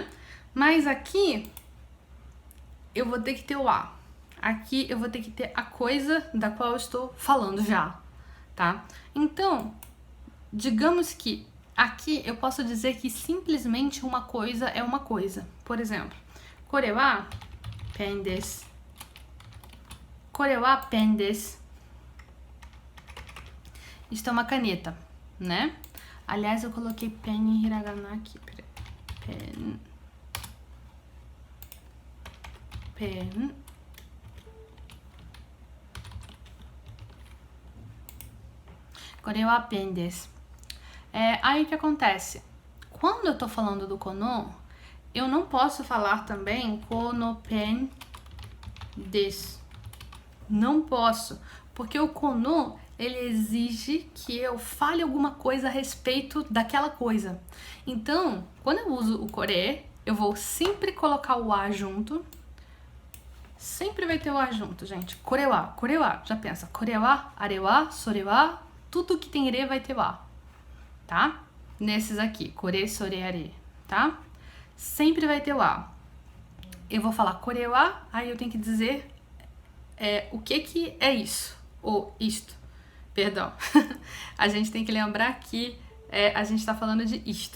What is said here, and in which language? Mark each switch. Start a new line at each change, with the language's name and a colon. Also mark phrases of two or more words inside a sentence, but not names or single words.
Portuguese: Mas aqui eu vou ter que ter o A. Aqui eu vou ter que ter a coisa da qual eu estou falando já, tá? Então, digamos que aqui eu posso dizer que simplesmente uma coisa é uma coisa. Por exemplo,
Japanese: これはペンです. これはペンです.
Portuguese: Isto é uma caneta, né? Aliás, eu coloquei pen em hiragana aqui. Pen. Pen.
Japanese: これはペンです.
Portuguese: Aí o que acontece? Quando eu tô falando do kono, eu não posso falar também
Japanese: このペンです.
Portuguese: Não posso, porque o kono, ele exige que eu fale alguma coisa a respeito daquela coisa. Então, quando eu uso o kore, eu vou sempre colocar o a junto. Sempre vai ter o a junto, gente.
Japanese: これは,
Portuguese: já pensa.
Japanese: これは、あれは、それは,
Portuguese: tudo que tem re vai ter o a, tá? Nesses aqui,
Japanese: これ、それ, are,
Portuguese: tá? Sempre vai ter o a. Eu vou falar
Japanese: これは,
Portuguese: aí eu tenho que dizer o que é isso, ou isto. Perdão. A gente tem que lembrar que a gente está falando de isto.